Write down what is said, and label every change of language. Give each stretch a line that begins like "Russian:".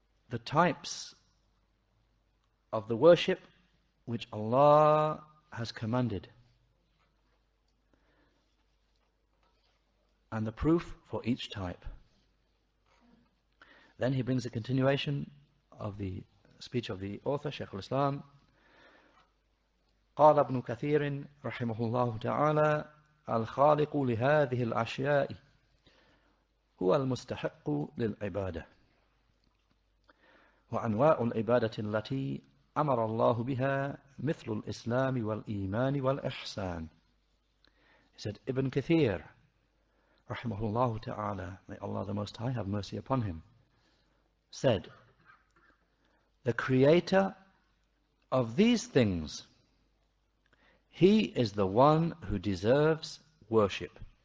English: The types of the worship which Allah has commanded, and the proof for each type. Then he brings a continuation of the speech of the author, Shaykh al-Islam.
Arabic: قال ابن كثير رحمه الله تعالى الخالق لهذه الأشياء هو المستحق للعبادة وأنواع العبادة التي أمر الله بها مثل الإسلام والإيمان والإحسان.
English: He said, Ibn Kathir rahimahullah ta'ala, may Allah the Most High have mercy upon him, said, the creator of these things, he is the one who deserves worship.